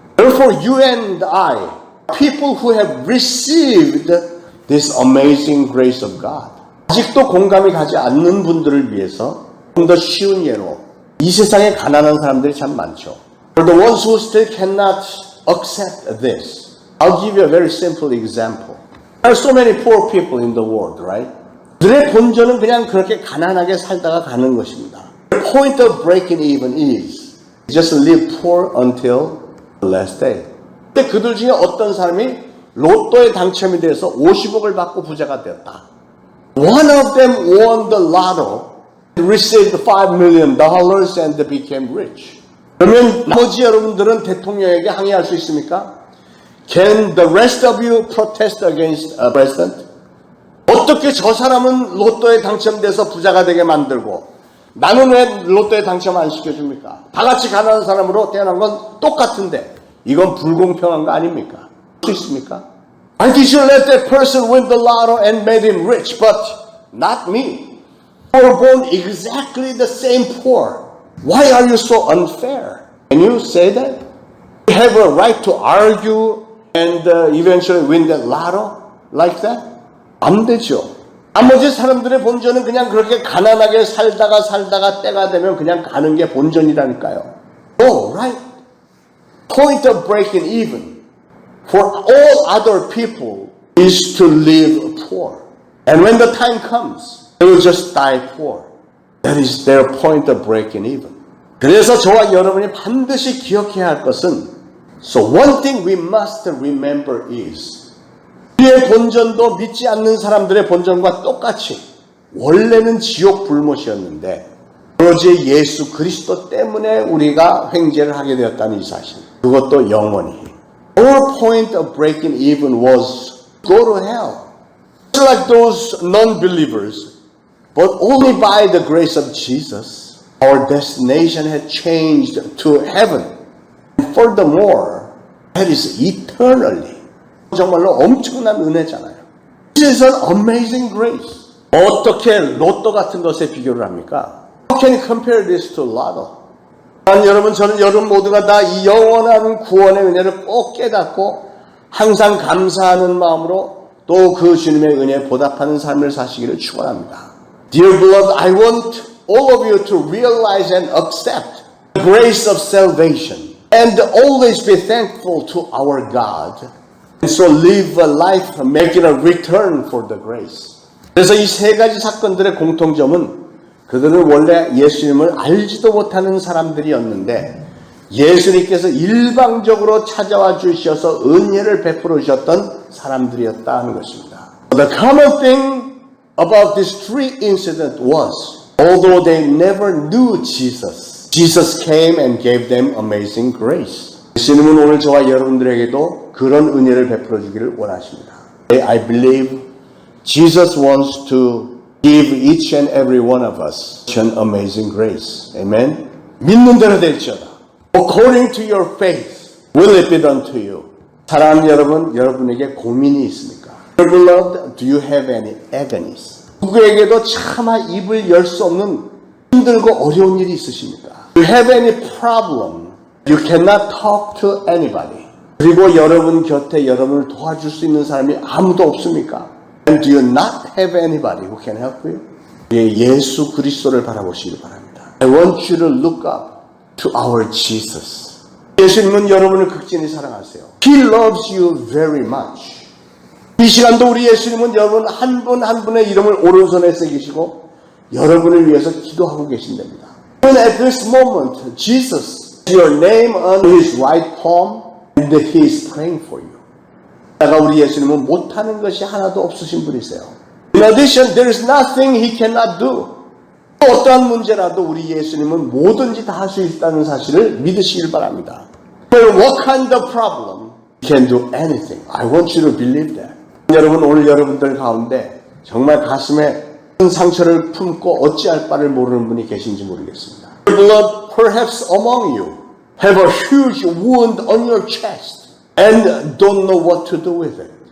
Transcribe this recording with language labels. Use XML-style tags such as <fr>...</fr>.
<en>Therefore you and I, people who have received this amazing grace of God.</en> <ko>아직도 공감이 가지 않는 분들을 위해서 좀 더 쉬운 예로 이 세상에 가난한 사람들이 참 많죠.</ko> <en>For the ones who still cannot accept this, I'll give you a very simple example. There are so many poor people in the world, right?</en> <ko>그들의 본전은 그냥 그렇게 가난하게 살다가 가는 것입니다.</ko> <en>The point of breaking even is just live poor until the last day.</en> <ko>근데 그들 중에 어떤 사람이 로또에 당첨이 돼서 50억을 받고 부자가 되었다.</ko> <en>One of them won the lotto, received $5 million and became rich.</en> <ko>그러면 나머지 여러분들은 대통령에게 항의할 수 있습니까?</ko> <en>Can the rest of you protest against a president?</en> <ko>어떻게 저 사람은 로또에 당첨돼서 부자가 되게 만들고 나는 왜 로또에 당첨 안 시켜줍니까? 다 같이 가난한 사람으로 태어난 건 똑같은데 이건 불공평한 거 아닙니까? 할 수 있습니까?</ko> <en>Why did you let that person win the lotto and made him rich, but not me? We were born exactly the same poor. Why are you so unfair? Can you say that? You have a right to argue and eventually win that lotto like that?</en> <ko>안 되죠. 나머지 사람들의 본전은 그냥 그렇게 가난하게 살다가 때가 되면 그냥 가는 게 본전이라니까요.</ko> <en>Oh, right. Point of breaking even for all other people is to live poor. And when the time comes, they will just die poor. That is their point of breaking even.</en> <ko>그래서 저와 여러분이 반드시 기억해야 할 것은</ko> <en>So one thing we must remember is</en> <ko>우리의 본전도 믿지 않는 사람들의 본전과 똑같이 원래는 지옥 불못이었는데 오로지 예수 그리스도 때문에 우리가 횡재를 하게 되었다는 이 사실. 그것도 영원히.</ko> <en>Our point of breaking even was go to hell. Just like those non-believers, but only by the grace of Jesus, our destination had changed to heaven. And furthermore, That is eternally.</en> <ko>정말로 엄청난 은혜잖아요.</ko> <en>This is an amazing grace.</en> <ko>어떻게 로또 같은 것에 비교를 합니까?</ko> <en>How can you compare this to lotto?</en> <ko>여러분, 저는 여러분 모두가 다 이 영원한 구원의 은혜를 꼭 깨닫고 항상 감사하는 마음으로 또 그 주님의 은혜에 보답하는 삶을 사시기를 축원합니다.</ko> <en>Dear beloved, I want all of you to realize and accept the grace of salvation and always be thankful to our God. And so live a life making a return for the grace.</en> <ko>그래서 이 세 가지 사건들의 공통점은 그들은 원래 예수님을 알지도 못하는 사람들이었는데 예수님께서 일방적으로 찾아와 주셔서 은혜를 베풀어 주셨던 사람들이었다 하는 것입니다.</ko> <en>The common thing about these three incidents was, although they never knew Jesus, Jesus came and gave them amazing grace.</en> <ko>예수님은 오늘 저와 여러분들에게도 그런 은혜를 베풀어 주기를 원하십니다.</ko> <en>I believe Jesus wants to give each and every one of us an amazing grace.</en> <ko>Amen. 믿는 대로 될지어다.</ko> <en>According to your faith, will it be done to you?</en> <ko>사랑하는 여러분, 여러분에게 고민이 있습니까?</ko> <en>Beloved, do you have any agonies?</en> <ko>누구에게도 차마 입을 열 수 없는 힘들고 어려운 일이 있으십니까?</ko> <en>Do you have any problem? You cannot talk to anybody.</en> <ko>그리고 여러분 곁에 여러분을 도와줄 수 있는 사람이 아무도 없습니까?</ko> <en>And do you not have anybody who can help you?</en> <ko>예수 그리스도를 바라보시기 바랍니다.</ko> <en>I want you to look up to our Jesus.</en> <ko>예수님은 여러분을 극진히 사랑하세요.</ko> <en>He loves you very much.</en> <ko>이 시간도 우리 예수님은 여러분 한 분 한 분의 이름을 오른손에 새기시고 여러분을 위해서 기도하고 계신답니다.</ko> <en>Even at this moment, Jesus, your name on his right palm, and he is praying for you.</en> <ko>내가 우리 예수님은 못하는 것이 하나도 없으신 분이세요.</ko> <en>In addition, there is nothing he cannot do.</en> <ko>어떠한 문제라도 우리 예수님은 뭐든지 다 할 수 있다는 사실을 믿으시길 바랍니다.</ko> <en>No matter what kind of problem, he can do anything. I want you to believe that.</en> <ko>여러분, 오늘 여러분들 가운데 정말 가슴에 큰 상처를 품고 어찌할 바를 모르는 분이 계신지 모르겠습니다.</ko> <en>Beloved, perhaps among you have a huge wound on your chest. And don't know what to do with it.</en>